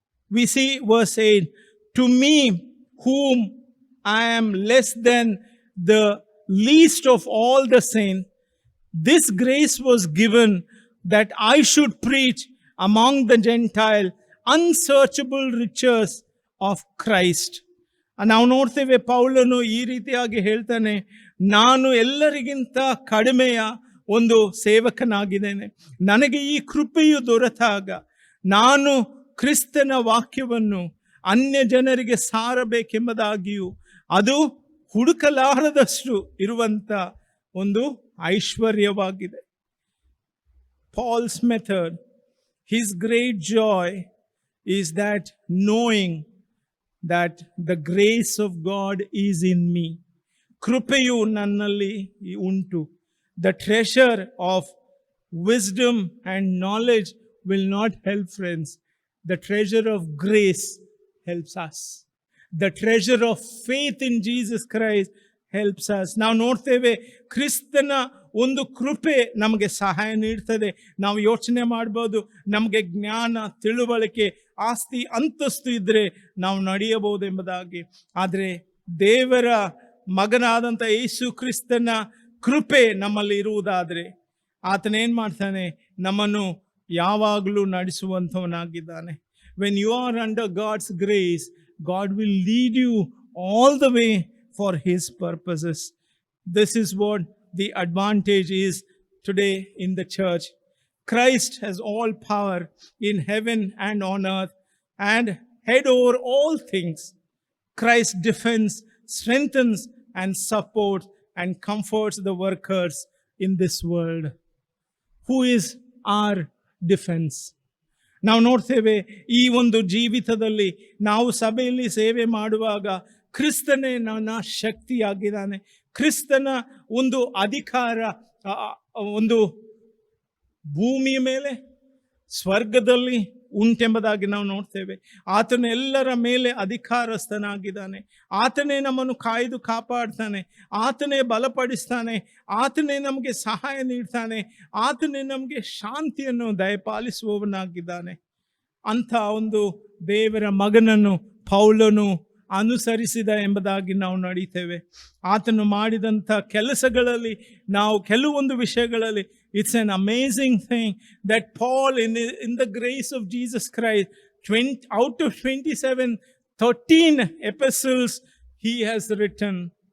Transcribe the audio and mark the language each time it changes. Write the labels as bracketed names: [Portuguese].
[English] We see verse 8. To me, whom I am less than the least of all the saints, this grace was given that I should preach among the Gentiles unsearchable riches of Christ. [Kannada] ನಾವು ನೋಡ್ತೇವೆ ಪೌಲನು ಈ ರೀತಿಯಾಗಿ ಹೇಳ್ತಾನೆ, ನಾನು ಎಲ್ಲರಿಗಿಂತ ಕಡಿಮೆಯ ಒಂದು ಸೇವಕನಾಗಿದ್ದೇನೆ. ನನಗೆ ಈ ಕೃಪೆಯು ದೊರೆತಾಗ ನಾನು ಕ್ರಿಸ್ತನ ವಾಕ್ಯವನ್ನು ಅನ್ಯ ಜನರಿಗೆ ಸಾರಬೇಕೆಂಬುದಾಗಿಯೂ ಅದು ಹುಡುಕಲಾರದಷ್ಟು ಇರುವಂಥ ಒಂದು ಐಶ್ವರ್ಯವಾಗಿದೆ. [English] Paul's method, his great joy is that knowing that the grace of God is in me. [Kannada] ಕೃಪೆಯು ನನ್ನಲ್ಲಿ ಉಂಟು. [English] The treasure of wisdom and knowledge will not help, friends. The treasure of grace helps us. The treasure of faith in Jesus Christ helps us. [Kannada] ನಾವು ನೋಡ್ತೇವೆ ಕ್ರಿಸ್ತನ ಒಂದು ಕೃಪೆ ನಮಗೆ ಸಹಾಯ ನೀಡ್ತದೆ. ನಾವು ಯೋಚನೆ ಮಾಡ್ಬೋದು, ನಮಗೆ ಜ್ಞಾನ, ತಿಳುವಳಿಕೆ, ಆಸ್ತಿ, ಅಂತಸ್ತು ಇದ್ದರೆ ನಾವು ನಡೆಯಬಹುದು ಎಂಬುದಾಗಿ. ಆದರೆ ದೇವರ ಮಗನಾದಂಥ ಯೇಸು ಕ್ರಿಸ್ತನ ಕೃಪೆ ನಮ್ಮಲ್ಲಿ ಇರುವುದಾದರೆ ಆತನೇನು ಮಾಡ್ತಾನೆ, ನಮ್ಮನ್ನು ಯಾವಾಗಲೂ ನಡೆಸುವಂಥವನಾಗಿದ್ದಾನೆ. [English] When you are under God's grace, God will lead you all the way for His purposes. This is what the advantage is today in the church. Christ has all power in heaven and on earth and head over all things. Christ defends, strengthens and supports and comforts the workers in this world. Who is our defense? [Kannada] ನಾವು ನೋಡ್ತೇವೆ ಈ ಒಂದು ಜೀವಿತದಲ್ಲಿ ನಾವು ಸಭೆಯಲ್ಲಿ ಸೇವೆ ಮಾಡುವಾಗ ಕ್ರಿಸ್ತನೇ ನನ್ನ ಶಕ್ತಿಯಾಗಿದ್ದಾನೆ. ಕ್ರಿಸ್ತನ ಒಂದು ಅಧಿಕಾರ ಒಂದು ಭೂಮಿಯ ಮೇಲೆ ಸ್ವರ್ಗದಲ್ಲಿ ಉಂಟೆಂಬುದಾಗಿ ನಾವು ನೋಡ್ತೇವೆ. ಆತನು ಎಲ್ಲರ ಮೇಲೆ ಅಧಿಕಾರಸ್ಥನಾಗಿದ್ದಾನೆ. ಆತನೇ ನಮ್ಮನ್ನು ಕಾಯ್ದು ಕಾಪಾಡ್ತಾನೆ. ಆತನೇ ಬಲಪಡಿಸ್ತಾನೆ. ಆತನೇ ನಮಗೆ ಸಹಾಯ ನೀಡ್ತಾನೆ. ಆತನೇ ನಮಗೆ ಶಾಂತಿಯನ್ನು ದಯಪಾಲಿಸುವವನಾಗಿದ್ದಾನೆ. ಅಂಥ ಒಂದು ದೇವರ ಮಗನನ್ನು ಪೌಲನು ಅನುಸರಿಸಿದ ಎಂಬುದಾಗಿ ನಾವು ನಡೀತೇವೆ. ಆತನು ಮಾಡಿದಂಥ ಕೆಲಸಗಳಲ್ಲಿ ನಾವು ಕೆಲವೊಂದು ವಿಷಯಗಳಲ್ಲಿ [English] it's an amazing thing that Paul in the grace of Jesus Christ, out of 27, 13 epistles he has written.